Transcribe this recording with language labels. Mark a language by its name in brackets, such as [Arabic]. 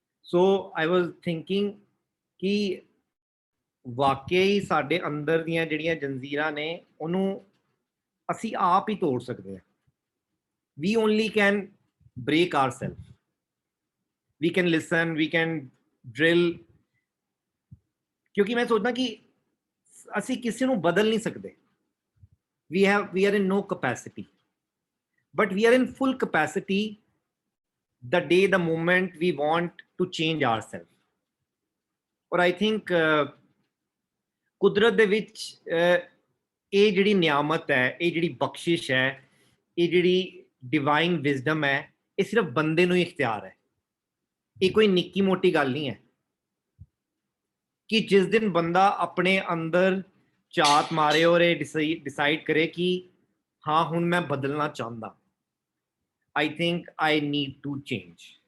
[English] so I was thinking [Punjabi] ਕਿ ਵਾਕਈ ਸਾਡੇ ਅੰਦਰ ਦੀਆਂ ਜਿਹੜੀਆਂ ਜੰਜੀਰਾਂ ਨੇ ਉਹਨੂੰ ਅਸੀਂ ਆਪ ਹੀ ਤੋੜ ਸਕਦੇ ਹਾਂ। [English] We only can break ourselves. We can listen, we can drill, [Hindi] क्योंकि मैं सोचना कि [Punjabi] ਅਸੀਂ ਕਿਸੇ ਨੂੰ ਬਦਲ ਨਹੀਂ ਸਕਦੇ। [English] we are in no capacity, but we are in full capacity the day, the moment we want to change ourselves. [Punjabi] और [English] I think [Punjabi] ਕੁਦਰਤ ਦੇ ਵਿੱਚ ਇਹ ਜਿਹੜੀ ਨਿਆਮਤ ਹੈ, ਇਹ ਜਿਹੜੀ ਬਖਸ਼ਿਸ਼ ਹੈ, ਇਹ ਜਿਹੜੀ ਡਿਵਾਈਨ ਵਿਜ਼ਡਮ ਹੈ, ਇਹ ਸਿਰਫ ਬੰਦੇ ਨੂੰ ਹੀ ਇਖਤਿਆਰ ਹੈ। ਇਹ ਕੋਈ ਨਿੱਕੀ ਮੋਟੀ ਗੱਲ ਨਹੀਂ ਹੈ ਕਿ ਜਿਸ ਦਿਨ ਬੰਦਾ ਆਪਣੇ ਅੰਦਰ ਝਾਤ ਮਾਰੇ ਔਰ ਇਹ ਡਿਸਾਈਡ ਕਰੇ ਕਿ ਹਾਂ ਹੁਣ ਮੈਂ ਬਦਲਣਾ ਚਾਹੁੰਦਾ, [English] I think I need to change.